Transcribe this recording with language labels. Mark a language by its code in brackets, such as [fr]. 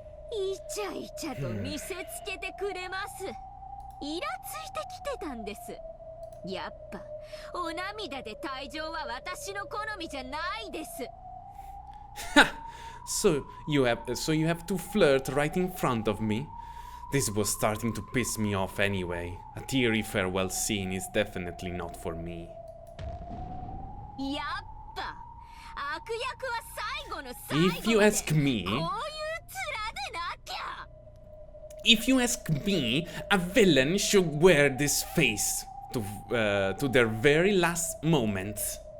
[ja] イチャイチャと見せつけてくれます。イラついてきてたんです。やっぱお涙で退場は私の好みじゃないです。 [en] So you have to flirt right in front of me? This was starting to piss me off anyway. A teary farewell scene is definitely not for me. [ja] やっぱ悪役は最後の最後まで [en] If you ask me, [ja] こういう面でなきゃ [en] if you ask me, a villain should wear this face to their very last moments.